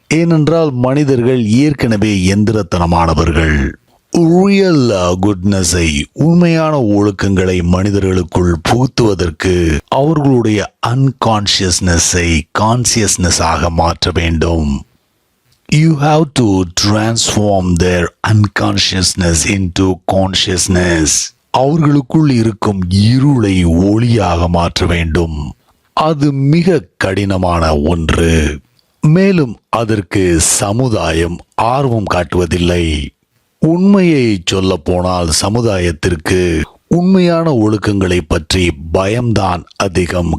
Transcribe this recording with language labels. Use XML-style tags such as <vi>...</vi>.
<ta>ஏனென்றால் மனிதர்கள் ஏற்கனவே எந்திரத்தனமானவர்கள். ரியல் குட்னஸை, உண்மையான ஒழுக்கங்களை மனிதர்களுக்குள் புகுத்துவதற்கு அவர்களுடைய அன்கான்சியஸ்னஸை கான்சியஸ்னஸாக மாற்ற வேண்டும்.</ta> <en>You have to transform their unconsciousness into consciousness.</en> <ta>அவர்களுக்குள் இருக்கும் இருளை ஒளியாக மாற்ற வேண்டும். அது மிக கடினமான ஒன்று. மேலும் அதற்கு சமுதாயம் ஆர்வம் காட்டுவதில்லை. உண்மையை சொல்ல போனால் சமுதாயத்திற்கு உண்மையான ஒழுக்கங்களை பற்றி பயம்தான் அதிகம்.</ta>